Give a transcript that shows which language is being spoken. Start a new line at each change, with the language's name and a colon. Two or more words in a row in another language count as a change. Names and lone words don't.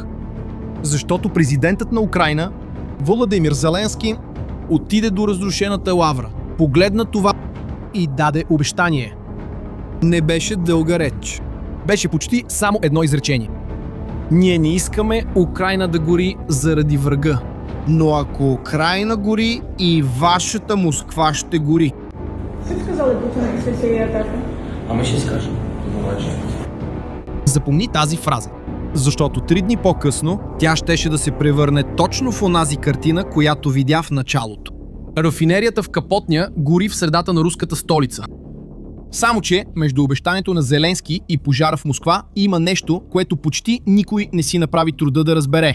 Bulgarian: Защото президентът на Украйна, Володимир Зеленски, отиде до разрушената лавра, погледна това и даде обещание. Не беше дълга реч. Беше почти само едно изречение. Ние не искаме Украйна да гори заради врага. Но ако Украйна гори, и вашата Москва ще гори.
Russian: Как сказали Путин после всей атаки? А мы сейчас скажем.
Bulgarian: Запомни тази фраза, защото 3 дни по-късно тя щеше да се превърне точно в онази картина, която видя в началото. Рафинерията в Капотня гори в средата на руската столица. Само че между обещанието на Зеленски и пожара в Москва има нещо, което почти никой не си направи труда да разбере.